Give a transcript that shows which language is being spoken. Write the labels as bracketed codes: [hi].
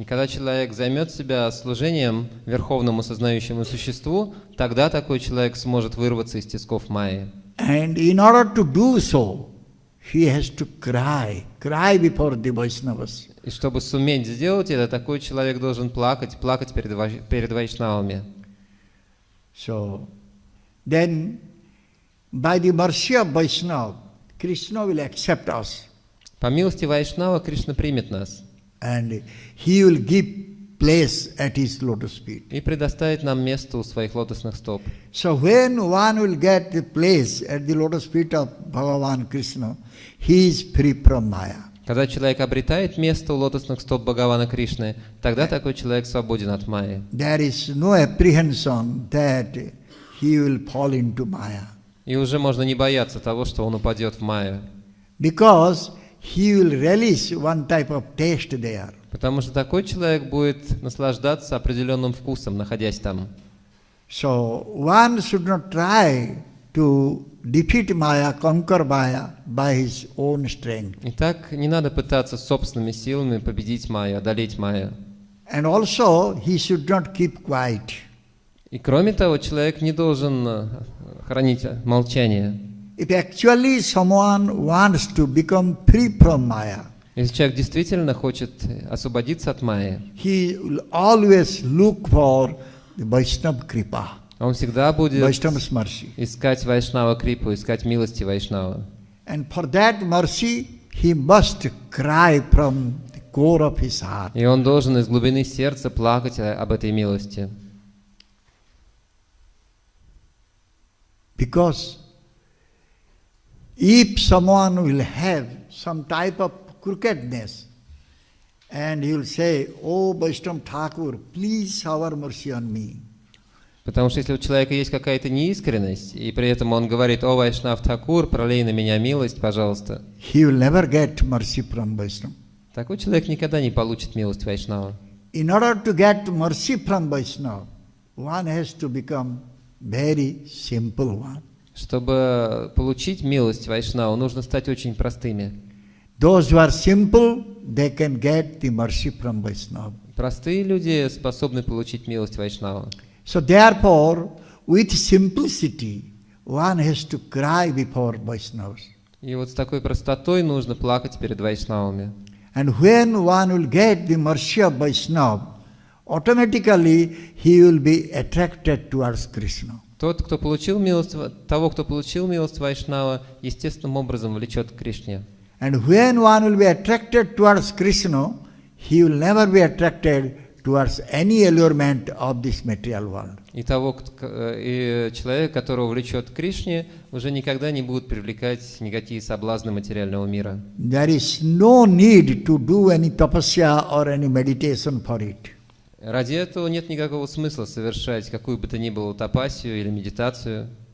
[ru] И когда человек займет себя служением верховному сознающему существу, тогда такой человек сможет вырваться из тисков Майи. [en] And in order to do so, he has to cry before the Vaishnavas. [ru] И чтобы суметь сделать это, такой человек должен плакать перед вайшнавами. [en] So, then, by the mercy of Vaishnava, Krishna will accept us. [ru] По милости Вайшнава Кришна примет нас. [en] And he will give place at his lotus feet. [ru] И предоставит нам место у своих лотосных стоп. [en] So when one will get the place at the lotus feet of Bhagavan Krishna, he is free from Maya. [ru] Когда человек обретает место у лотосных стоп Бхагавана Кришны, тогда такой человек свободен от Майи. [en] There is no apprehension that he will fall into Maya. [ru] И уже можно не бояться того, что он упадет в Майю. [en] Because he will relish one type of taste there. [ru] Потому что такой человек будет наслаждаться определенным вкусом, находясь там. [en] So one should not try to defeat Maya, conquer Maya by his own strength. [ru] Итак, не надо пытаться собственными силами победить Майю, одолеть Майю. [en] And also he should not keep quiet. [ru] И кроме того, человек не должен хранить молчание. [en] If actually someone wants to become free from Maya, [ru] если человек действительно хочет освободиться от Майи, [en] he will always look for the Vaishnava Kripa, [ru] он всегда будет [en] Vaishnava's mercy. [ru] искать Вайшнава Крипу, искать милости Вайшнава. [en] And for that mercy, he must cry from the core of his heart. [ru] И он должен из глубины сердца плакать об этой милости. [en] Because if someone will have some type of crookedness, and he will say, "Oh Vaishnava Thakur, please shower mercy on me." [ru] Потому что если у человека есть какая-то неискренность, и при этом он говорит: «О Вайшнав Тхакур, пролей на меня милость, пожалуйста», [en] he will never get mercy from Vaishnava. [ru] такой человек никогда не получит милость Вайшнава. [en] In order to get mercy from Vaishnava, one has to become very simple one. [ru] Чтобы получить милость Вайшнава, нужно стать очень простыми. [en] Those who are simple, they can get the mercy from Vaishnava. [ru] Простые люди способны получить милость Вайшнава. [en] So therefore, with simplicity, one has to cry before Vaishnavas. [ru] И вот с такой простотой нужно плакать перед Вайшнавами. [en] And when one will get the mercy of Vaishnava, automatically he will be attracted towards Krishna. [ru] Тот, кто получил милость, того, кто получил милость Вайшнава, естественным образом влечет к Кришне. [en] And when one will be attracted towards Krishna, he will never be attracted towards any allurement of this material world. [ru] И человек, которого влечет к Кришне, уже никогда не будет привлекать никакие соблазны материального мира. [en] There is no need to do any tapasya or any meditation for it. [ru] Ради этого нет никакого смысла совершать какую бы то ни было тапасию или медитацию.